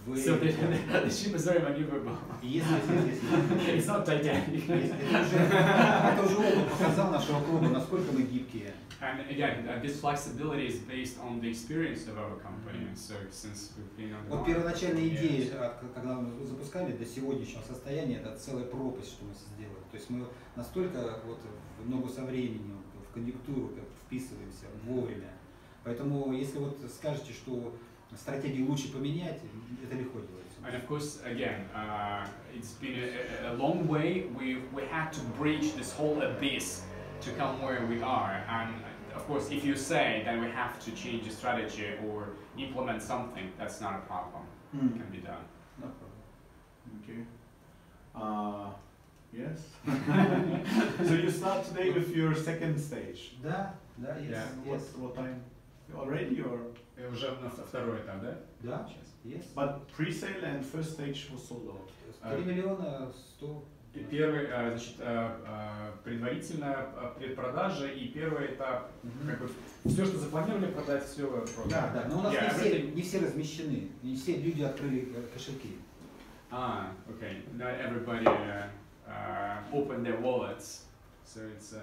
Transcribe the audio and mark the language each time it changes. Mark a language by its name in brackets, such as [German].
[English] So the ship is very maneuverable. It's not Titanic. [Russian] Это уже опыт показал нашего клуба, насколько мы гибкие. [English] And again, this flexibility is based on the experience of our company. So since we've been on the [Russian] Вот первоначальная идея, когда мы запускали, до сегодняшнего состояния, это целая пропасть, что мы сделали. То есть мы настолько вот в ногу со временем, в конъюнктуру вписываемся вовремя. Поэтому, если вот скажете, что стратегию лучше поменять, это легко делается. [English] And of course, again, it's been a long way. We had to breach this whole abyss to come where we are. And of course, if you say that we have to change the strategy or implement something, that's not a problem. It can be done. No problem. Okay. Yes. So you start today with your second stage. [Russian] Да, да, [English] yes. Yeah. Yes. What time? Already or? [Russian] Уже на второй этап, да? Да, [English] yes. But pre-sale and first stage was sold out. [Russian] 3 миллиона 100. Первый, значит, предварительная предпродажа и первый этап, как бы, все, что запланировали продать, все продали. Да, да, но у нас не все размещены, не все люди открыли кошельки. [English] Okay. Not everybody opened their wallets, so it's.